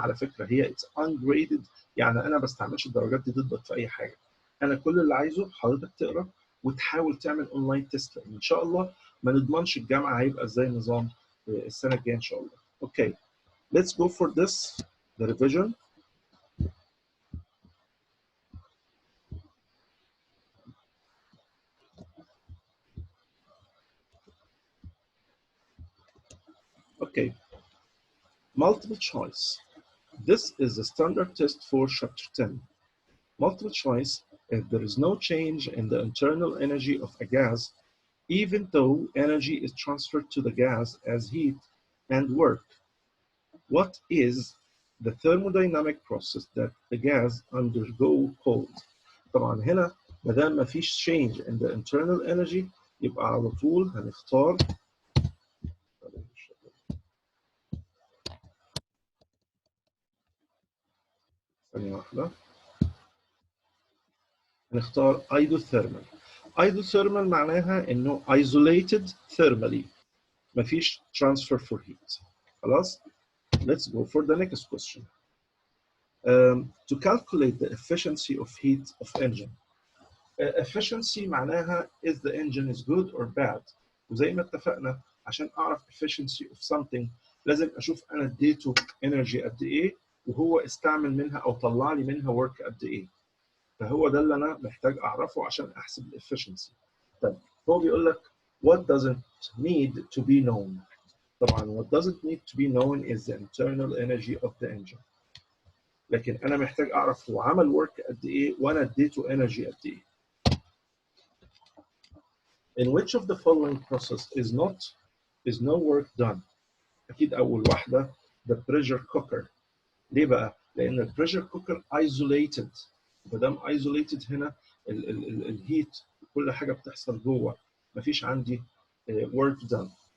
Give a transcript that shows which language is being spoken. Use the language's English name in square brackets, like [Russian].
[Arabic] على فكره هي اتس ungraded، يعني انا ما بستعملش الدرجات دي ضدك في اي حاجه. انا كل اللي عايزه حضرتك تقرا وتحاول تعمل اونلاين تيست، لان ان شاء الله ما نضمنش الجامعه هيبقى ازاي النظام السنه الجايه ان شاء الله. [English] Okay, let's go for this the revision. Okay, multiple choice. This is the standard test for chapter 10. Multiple choice: if there is no change in the internal energy of a gas, even though energy is transferred to the gas as heat and work, what is the thermodynamic process that the gas undergo called? [Arabic] طبعا هنا ما دام ما فيش [English] change in the internal energy [Arabic] يبقى على طول هنختار ثانية واحدة، هنختار ايدوثيرمال. ايدوثيرمال معناها انه [English] isolated thermally، [Arabic] مفيش [English] transfer for heat. [Arabic] خلاص. [English] Let's go for the next question. To calculate the efficiency of heat of engine. Efficiency [Arabic] معناها [English] is the engine is good or bad. [Arabic] وزي ما اتفقنا عشان اعرف [English] efficiency of something [Arabic] لازم اشوف انا اديته energy قد ايه وهو استعمل منها او طلع لي منها work قد ايه. فهو ده اللي انا محتاج اعرفه عشان احسب الافشنسي. طيب هو بيقول لك [English] what doesn't need to be known. طبعا what doesn't need to be known is the internal energy of the engine. [Arabic] لكن انا محتاج اعرف هو عمل work قد ايه وانا اديته energy قد ايه. [English] In which of the following process is no work done. [Arabic] اكيد اول واحده [English] the pressure cooker. [Arabic] ليه بقى؟ لان البريشر كوكر isolated. ما دام isolated هنا الهيت كل حاجه بتحصل جوه، مفيش عندي work done.